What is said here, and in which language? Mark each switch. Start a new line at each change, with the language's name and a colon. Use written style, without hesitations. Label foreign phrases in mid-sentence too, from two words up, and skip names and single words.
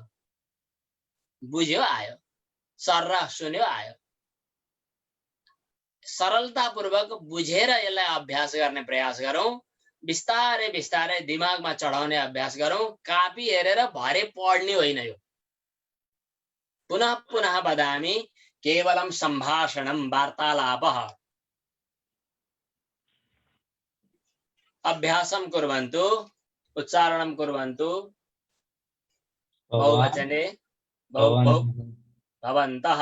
Nepali: बुझ्यो आयो, सर्र सुन्यो आयो। सरलतापूर्वक बुझेर यसलाई अभ्यास गर्ने प्रयास गरौं, बिस्तारै बिस्तारै दिमागमा चढाउने अभ्यास गरौं। कापी हेरेर भरे पढ्ने होइन यो।
Sanskrit: पुनः पुनः वदामि, केवलं सम्भाषणं वार्तालापः। अभ्यासं कुर्वन्तु, उच्चारणं कुर्वन्तु। बहुवचने भवन्तः,